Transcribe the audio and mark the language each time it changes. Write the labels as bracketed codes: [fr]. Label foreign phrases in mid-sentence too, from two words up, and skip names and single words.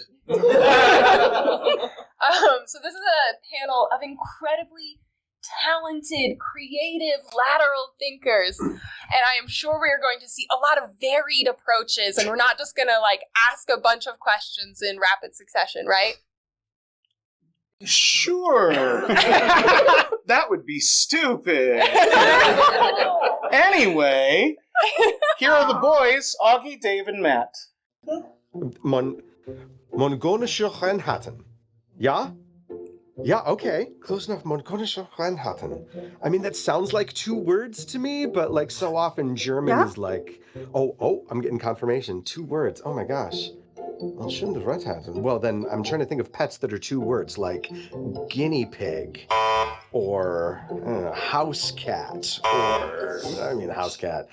[en] So this is a panel of incredibly talented, creative, lateral thinkers, and I am sure we are going to see a lot of varied approaches, and we're not just gonna ask a bunch of questions in rapid succession, right? Sure. That would be stupid. Anyway, here are the boys, Augie, Dave, and Matt. [de] Mongolische Rennratten. Ja? [en] Yeah, okay. Close enough. [de] Mongolische Rennratten. [en] I mean, that sounds like 2 words to me, but so often German is oh, I'm getting confirmation. 2 words. Oh my gosh. Well, then I'm trying to think of pets that are 2 words, like guinea pig, or house cat, or, house cat.